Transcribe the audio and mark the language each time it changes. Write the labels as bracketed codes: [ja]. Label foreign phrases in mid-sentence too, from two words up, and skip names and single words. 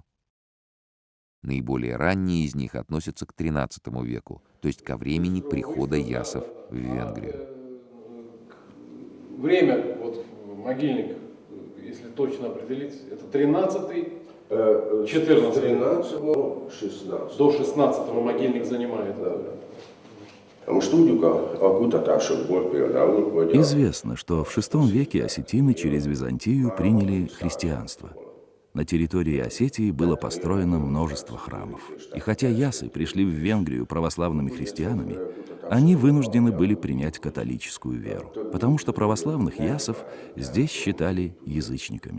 [ru] Наиболее ранние из них относятся к XIII веку, то есть ко времени прихода ясов в Венгрию. время, вот могильник, если точно определить, это 13-й, 14-й. 13, 16. До 16-го могильник занимает. [hu] Most tudjuk a kutatásokból például, hogy [ru] Известно, что в VI веке осетины через Византию приняли христианство. На территории Осетии было построено множество храмов. И хотя ясы пришли в Венгрию православными христианами, они вынуждены были принять католическую веру, потому что православных ясов здесь считали язычниками.